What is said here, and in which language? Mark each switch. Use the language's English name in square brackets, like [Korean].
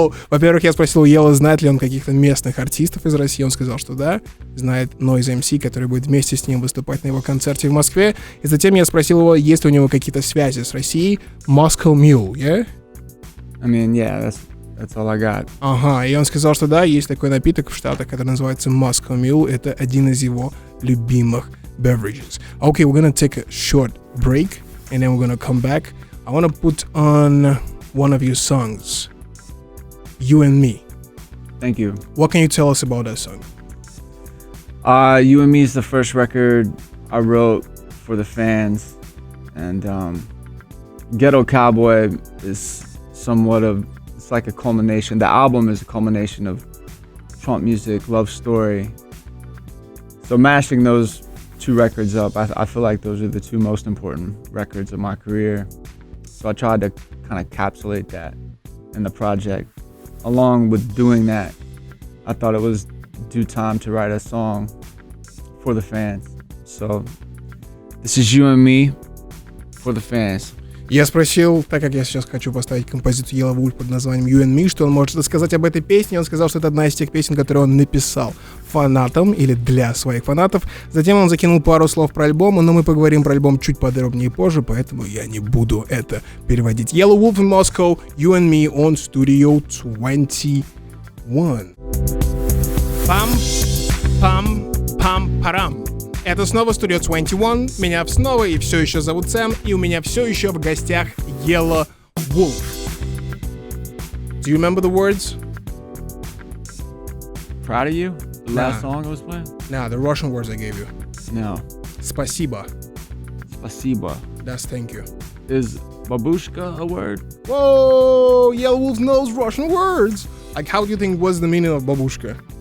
[Russian] Во-первых, я спросил у Ела, знает ли он каких-то местных артистов из России. Он сказал, что да, знает Noise MC, который будет вместе с ним выступать на его концерте в Москве. И затем я спросил его, есть ли у него какие-то связи с Россией. [English] Moscow Mule, yeah? I mean, yeah, that's all I got. [Russian] И он сказал, что да, есть такой напиток в Штатах, который называется Moscow Mule. Это один из его любимых beverages. [English] Okay, we're gonna take a short break, and then we're gonna come back. I wanna put on one of your songs, You and Me. Thank you. What can you tell us about that song? You and Me is the first record I wrote for the fans, and Ghetto Cowboy is it's like a culmination. The album is a culmination of Trump music, love story. So mashing those two records up, I feel like those are the two most important records of my career. So I tried to kind of encapsulate that in the project. Along with doing that, I thought it was due time to write a song for the fans. So this is You and Me for the fans. [Russian] Я спросил, так как я сейчас хочу поставить композицию Yelawolf под названием You and Me, что он может рассказать об этой песне. Он сказал, что это одна из тех песен, которые он написал фанатам или для своих фанатов. Затем он закинул пару слов про альбом, но мы поговорим про альбом чуть подробнее позже, поэтому я не буду это переводить. [English] Yelawolf in Moscow, You and Me on Studio 21. Пам-пам-пам-парам. [Russian] Это снова Studio 21, меня снова и все еще зовут Сэм, и у меня все еще в гостях Yelawolf. [English] Do you remember the words? Proud of you? The last song I was playing? Nah, the Russian words I gave you. No. [Russian] Спасибо. Spasiba. [English] That's thank you. Is babushka a word? Whoa, Yelawolf knows Russian words. Like, how do you think was the meaning of babushka?